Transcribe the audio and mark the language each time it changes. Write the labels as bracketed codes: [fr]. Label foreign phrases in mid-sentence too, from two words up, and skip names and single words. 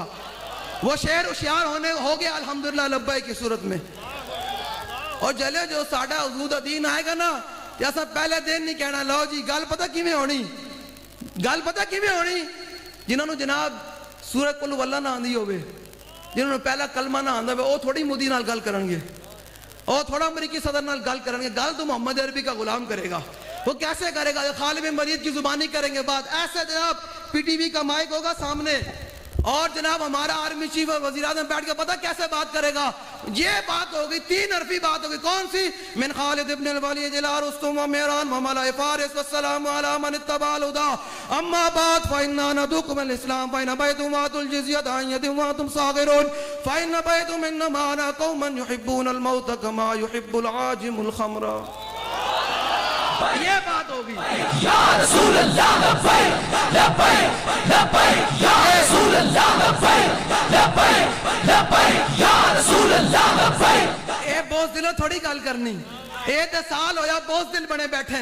[ur] وہ شیر ہوشیار ہونے ہو گیا الحمدللہ لبیک کی صورت میں. [pa] اور جلے جو ساڈا حضور دا دین آئے گا نا جیسا پہلے دن نہیں کہنا لو جی گل پتہ کیویں ہونی گل پتہ کیویں ہونی جنہوں نے جناب سورہ قل ہو اللہ نہ آندی ہوئے جنہوں نے پہلا کلمہ نہ آندہ ہوئے وہ تھوڑی مودی نال گل کرن گے وہ تھوڑا امریکی صدر نال گل کرن گے. [ur] گل تو محمد عربی کا غلام کرے گا. وہ کیسے کرے گا؟ خالد بن ولید کی زبانی کریں گے بات ایسے جناب پی ٹی وی کا مائک ہوگا سامنے اور جناب ہمارا آرمی چیف اور وزیر اعظم بیٹھ کے پتہ کیسے بات کرے گا. یہ بات ہوگی 3 حرفی بات ہوگی. کون سی؟ [ar] من خالد ابن الولید الى رستم و میران و ملائے فارس والسلام علی من اتبع الہدی اما بعد فإنا ندعوکم الاسلام فإن أبيتم وآتوا الجزية عن يد وأنتم صاغرون فإن أبيتم إنما معنا قوما يحبون الموت كما يحب العاجم الخمر. [ur] یہ بات ہوگی. [ar] یا رسول اللہ لبیک لبیک لبیک یا رسول اللہ لبیک لبیک لبیک یا رسول اللہ لبیک. [pa] اے بوز دلوں تھوڑی گل کرنی. اے تے سال ہویا بوز دل بنے بیٹھیں.